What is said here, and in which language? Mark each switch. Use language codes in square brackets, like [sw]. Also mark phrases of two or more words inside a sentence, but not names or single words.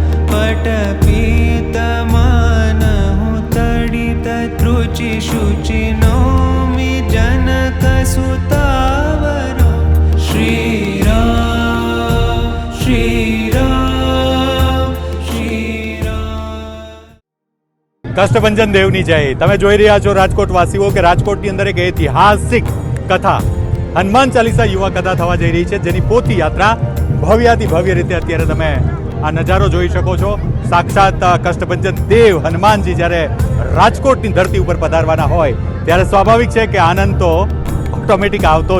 [sa] पटपीतमानहु तडित त्रुचि शुचि नौमि जनकसुतावरं श्रीराम श्रीराम श्रीराम। [gu] કષ્ટભંજન દેવની જય। તમે જોઈ રહ્યા છો રાજકોટ વાસીઓ કે રાજકોટની અંદર એક ઐતિહાસિક કથા હનુમાન ચાલીસા યુવા કથા થવા જઈ રહી છે, જેની પોથી યાત્રા ભવ્યાતિ ભવ્ય રીતે અત્યારે તમે આ નજારો જોઈ શકો છો। સાક્ષાત કષ્ટભંજન દેવ હનુમાનજી જ્યારે રાજકોટની ધરતી ઉપર પધારવાના હોય ત્યારે સ્વાભાવિક છે કે આનંદ તો ઓટોમેટિક આવતો